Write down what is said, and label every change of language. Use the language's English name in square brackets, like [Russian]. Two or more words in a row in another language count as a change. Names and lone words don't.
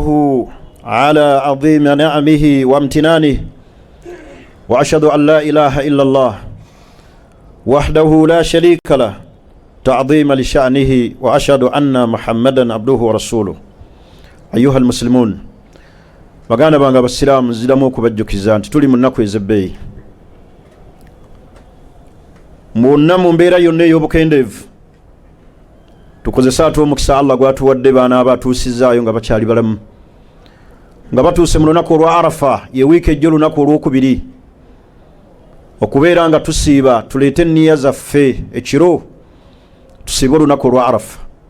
[Arabic] على عظيم نعمه وامتنانه وأشهد أن لا إله إلا الله وحده لا شريك له تعظيم لشأنه وأشهد أن محمدا عبده ورسوله. أيها المسلمون [Ganda] baganda bange abasiraamu nziramu okubajjukiza nti tuli mu nnaku ez'ebbeeyi. mwonna mu mbeera yonna ey'obukendeevu tukozesa ate omukisa Allah gwatuwadde baana abatuusizaayo nga bakyali balamu, nga batuuse mu lunaku olwa Arafa, ye wiiki ejjo lunaku olwokubiri, okubeera nga tusiiba tuleete enniya zaffe ekiro tusiibe olunaku olwa Arafa,